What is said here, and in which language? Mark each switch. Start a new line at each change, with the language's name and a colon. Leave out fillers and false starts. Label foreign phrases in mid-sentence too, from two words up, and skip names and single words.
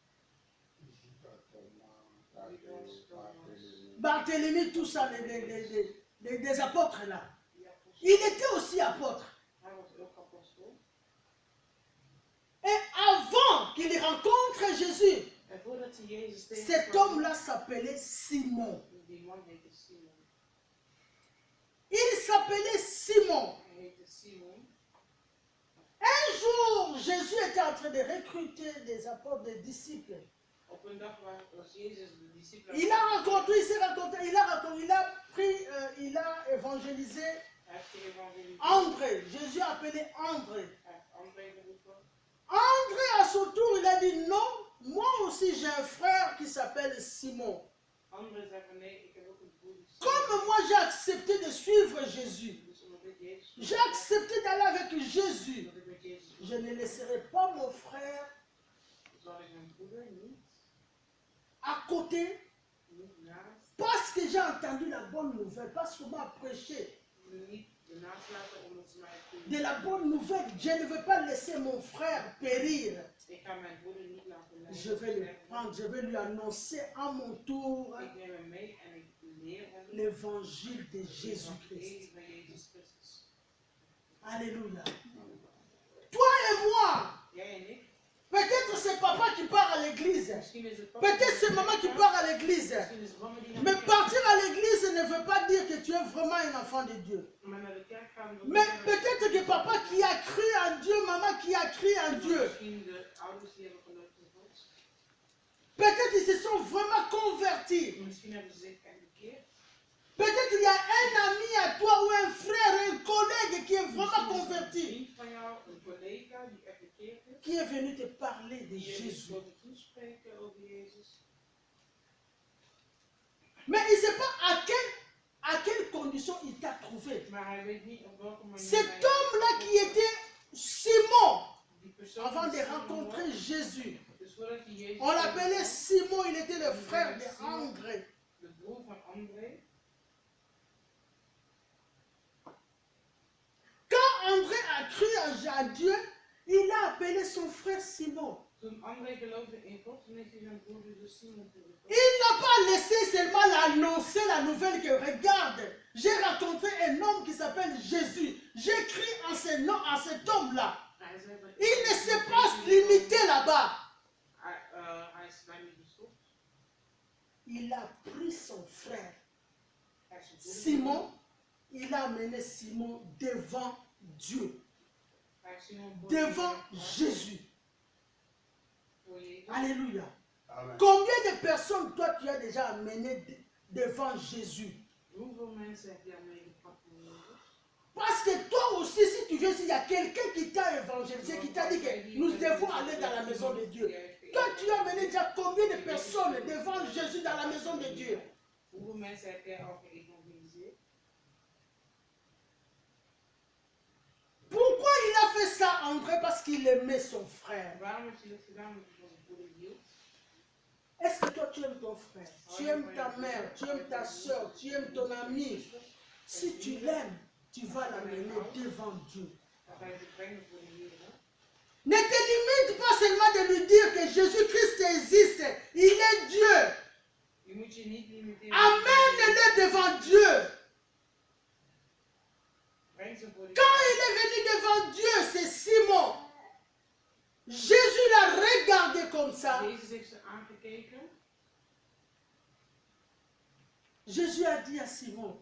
French: Barthélemy, tout ça, les apôtres là. Il était aussi apôtre. Et avant qu'il rencontre Jésus, cet homme-là s'appelait Simon.
Dutch: Die man heette Simon.
French: Il s'appelait Simon.
Dutch: Hij heette Simon.
French: Un jour, Jésus était en train de recruter des apôtres, des disciples.
Dutch: Op een dag was Jezus de discipelen.
French: Il a rencontré, il s'est rencontré, il a évangélisé
Dutch: Hij heeft geëvangeliseerd. André.
French: Jésus a appelé André.
Dutch: Hij heeft André geroepen.
French: André, à son tour, il a dit non, moi aussi j'ai un frère qui s'appelle Simon.
Dutch: André zei van nee, ik heb ook een broer.
French: Comme moi j'ai accepté de suivre Jésus,
Dutch: Dus omdat ik Jezus
French: j'ai accepté d'aller avec Jésus,
Dutch: omdat ik met Jezus
French: je ne laisserai pas mon frère
Dutch: zal ik mijn broeder niet
French: à côté
Dutch: naast,
French: parce que j'ai entendu la bonne nouvelle, parce qu'on m'a prêché
Dutch: niet ernaast laten omdat ze mij goed.
French: de la bonne nouvelle. Je ne veux pas laisser mon frère périr.
Dutch: Ik ga mijn broeder niet laten lijden.
French: Je vais le prendre, je vais lui annoncer à mon tour
Dutch: Ik neem hem mee en ik leer hem
French: l'évangile de
Dutch: het
French: Jésus-Christ.
Dutch: evangelie van Jezus Christus.
French: Alléluia. Toi et moi,
Dutch: Jij en ik.
French: peut-être c'est papa qui part à l'église,
Dutch: Misschien is het papa.
French: peut-être c'est maman qui part à l'église.
Dutch: Misschien is het mama die naar
French: Mais
Dutch: de kerk
French: partir à l'église ne veut pas dire que tu es vraiment un enfant de Dieu.
Dutch: gaat. Maar naar de kerk gaan wil
French: Mais
Dutch: niet zeggen
French: peut-être que papa qui a cru en Dieu, maman qui a cru en
Dutch: dat
French: Dieu,
Dutch: misschien de ouders die hebben geloofd in God.
French: peut-être ils se sont vraiment convertis.
Dutch: Misschien hebben ze zich bekeerd.
French: Peut-être il y a un ami à toi ou un frère, un collègue qui est vraiment
Dutch: Misschien is er een
French: converti,
Dutch: vriend van jou, een collega die echt bekeerd is.
French: qui est venu te parler de
Dutch: Die je
French: Jésus.
Dutch: wilde toespreken over Jezus.
French: Mais il ne sait pas à quelle condition il t'a trouvé.
Dutch: Maar hij weet niet op welke manier
French: Cet
Dutch: hij
French: homme-là qui était Simon,
Dutch: die persoon
French: avant
Dutch: die
French: de
Dutch: Simon
French: rencontrer
Dutch: was,
French: Jésus,
Dutch: dus voordat hij Jezus
French: on l'appelait
Dutch: tegenkwam,
French: Simon, il était le frère de André.
Dutch: de broer van André.
French: Quand André a cru à Dieu, il a appelé son frère Simon.
Dutch: Toen André geloofde in God, toen heeft hij zijn broer dus Simon geroepen.
French: Il n'a pas laissé seulement l'annoncer la nouvelle que regarde, j'ai rencontré un homme qui s'appelle Jésus. J'ai cru en ce nom, à cet homme-là.
Dutch: Hij zei dat
French: Il ne s'est pas limité là-bas.
Dutch: Hij is daar niet gestopt.
French: Il a pris son frère
Dutch: Hij is zijn broer
French: Simon, il a amené Simon devant Dieu,
Dutch: Hij is Simon voor
French: devant
Dutch: Jezus.
French: Jésus.
Dutch: Voor Jezus.
French: Alléluia. Amen. Combien de personnes toi tu as déjà amené devant Jésus?
Dutch: Hoeveel mensen heb je meegepakt voor Jezus?
French: Parce que toi aussi, si tu veux, s'il y a quelqu'un qui t'a évangélisé, qui t'a dit que nous devons aller dans la maison de Dieu. Toi, tu as amené déjà combien de personnes devant Jésus dans la maison de Dieu?
Dutch: Hoeveel mensen heb jij al geëvangeliseerd?
French: Pourquoi il a fait ça, André? Parce qu'il aimait son frère.
Dutch: Waarom heb je dat gedaan? Omdat je van zijn broeder hield.
French: Est-ce que toi, tu aimes ton frère? Tu aimes ta mère, tu aimes ta soeur, tu aimes ton ami. Si tu l'aimes, tu vas l'amener devant Dieu.
Dutch: Dan ga je ze brengen voor de Heer.
French: Ne te limite pas seulement de lui dire que Jésus-Christ existe. Il est Dieu.
Dutch: Je moet je niet limiteren.
French: Amène-le devant Dieu.
Dutch: Breng ze voor de
French: Quand
Dutch: Heer.
French: il est venu devant Dieu, c'est Simon. Jésus l'a regardé comme ça.
Dutch: Jezus heeft ze aangekeken.
French: Jésus a dit à Simon,